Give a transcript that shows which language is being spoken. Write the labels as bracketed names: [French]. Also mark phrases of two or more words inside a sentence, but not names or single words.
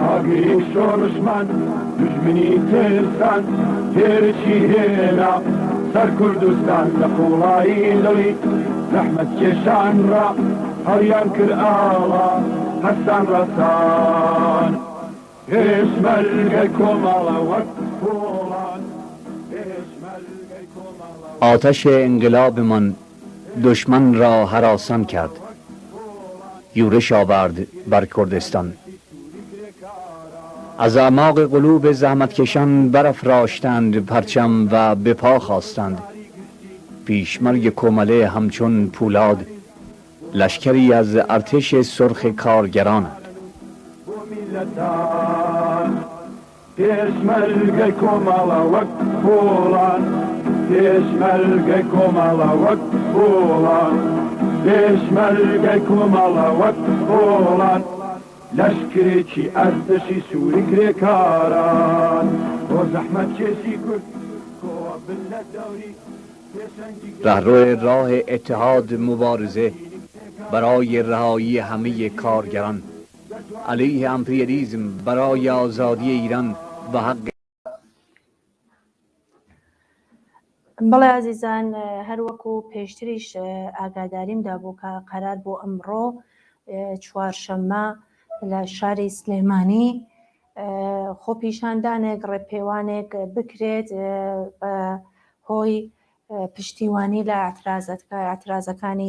[Central Kurdish] شۆڕشمان دژمنی تێستان تێرەی هێنا سەر کوردستان لە قوڵایی دڵی زەحمەت کێشان ڕا هەڵیان کرد ئاڵا هەستان ڕەسان پێشمەرگەی کۆمەڵە وەک پۆڵان پێشمەرگەی کۆمەڵە [Persian] آتش انقلابمان دشمن را هراسان کرد، یورش آورد بر کردستان. از اعماق قلوب زحمتکشان برافراشتند پرچم و به پا خواستند. پیشمرگ کومله همچون پولاد لشکری از ارتش سرخ کارگرانند. [Central Kurdish] پێشمەرگەی کۆمەڵە وەک پۆڵان پێشمەرگەی کۆمەڵە وەک پۆڵان پێشمەرگەی کۆمەڵە وەک پۆڵان لەشکرێکی ئەردەشی سووری کرێکاران بۆ زەحمەت کێشی کورد کۆ بن لە دەوری [Persian] رهرو راه اتحاد مبارزه برای رهایی همه کارگران، علیه امپریالیسم، برای آزادی ایران و حق. [Central Kurdish] بەڵێ عزیزان، هەروەکو پێشتریش ئاگاداریمدا بوو کە قەرار بۆ ئەمڕۆ چوارشەممە لە شاری سلێمانی خۆپیشاندانێک ڕێپێوانێک بکرێت بە هۆی پشتیوانی لە ئەترازەکانی